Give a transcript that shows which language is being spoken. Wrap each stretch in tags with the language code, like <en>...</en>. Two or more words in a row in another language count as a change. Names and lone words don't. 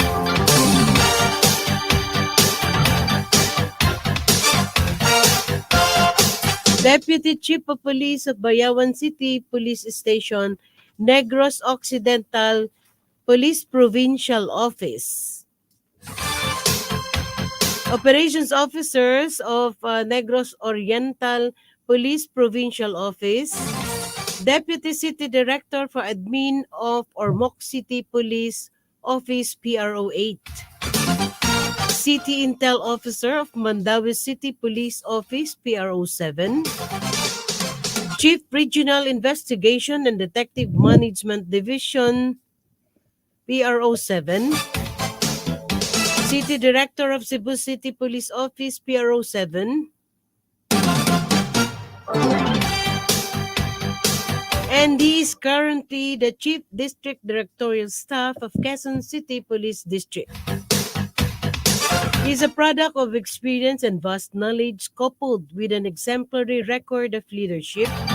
<en>Deputy Chief of Police of Bayawan City Police Station, Negros Occidental Police Provincial Office, Operations Officers of Negros Oriental Police Provincial Office, Deputy City Director for Admin of Ormoc City Police Office PRO 8, City Intel Officer of Mandawi City Police Office PRO 7, Chief Regional Investigation and Detective Management Division PRO 7, City Director of Cebu City Police Office PRO 7, and he is currently the Chief District Directorial Staff of Quezon City Police District. He is a product of experience and vast knowledge coupled with an exemplary record of leadership.</en>